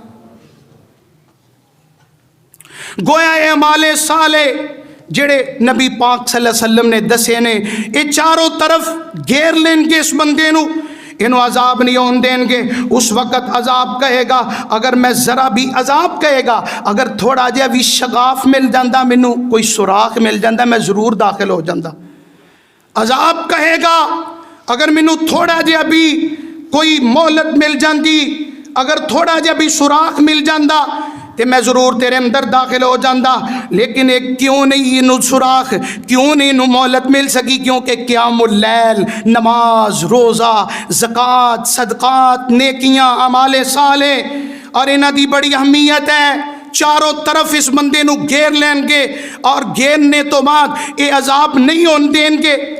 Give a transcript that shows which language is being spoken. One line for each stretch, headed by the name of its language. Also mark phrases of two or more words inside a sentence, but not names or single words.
Punjabi: گویا اعمال صالح جڑے نبی پاک صلی اللہ علیہ وسلم نے دسے نے یہ چاروں طرف گھیر لیں گے اس بندے نو، انہوں عذاب نہیں ہون دیں گے۔ اس وقت عذاب کہے گا اگر میں ذرا بھی عذاب کہے گا اگر تھوڑا جہا بھی شگاف مل جاندہ مینوں کوئی سوراخ مل جاندہ میں ضرور داخل ہو جاندہ۔ عذاب کہے گا اگر مینوں تھوڑا جہا بھی کوئی مہلت مل جاندی، اگر تھوڑا جہا بھی سوراخ مل جاندہ تے میں ضرور تیرے اندر داخل ہو جاندہ، لیکن ایک کیوں نہیں انہوں سوراخ، کیوں نہیں انہوں مہلت مل سکی؟ کیونکہ قیام اللیل، نماز، روزہ، زکوٰۃ، صدقات، نیکیاں، اعمال صالح، اور انہاں دی بڑی اہمیت ہے۔ چاروں طرف اس بندے نو گھیر لیں گے اور گھیرنے تو بعد یہ عذاب نہیں ہون دیں گے۔